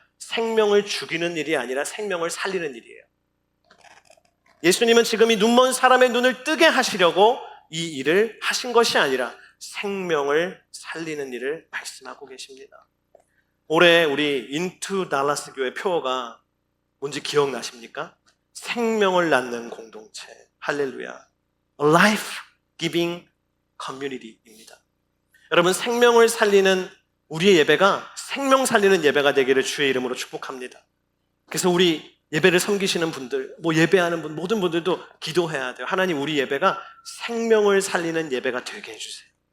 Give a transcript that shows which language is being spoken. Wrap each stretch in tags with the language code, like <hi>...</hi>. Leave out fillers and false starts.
<ko>생명을 죽이는 일이 아니라 생명을 살리는 일이에요. 예수님은 지금 이 눈먼 사람의 눈을 뜨게 하시려고 이 일을 하신 것이 아니라 생명을 살리는 일을 말씀하고 계십니다. 올해 우리 인투 달라스 교회 표어가 뭔지 기억나십니까? 생명을 낳는 공동체. 할렐루야.</ko> <en>A life-giving community입니다.</en> <ko>여러분, 생명을 살리는 우리의 예배가 생명 살리는 예배가 되기를 주의 이름으로 축복합니다. 그래서 우리 예배를 섬기시는 분들, 예배하는 분, 모든 분들도 기도해야 돼요. 하나님, 우리 예배가 생명을 살리는 예배가 되게 해주세요.</ko>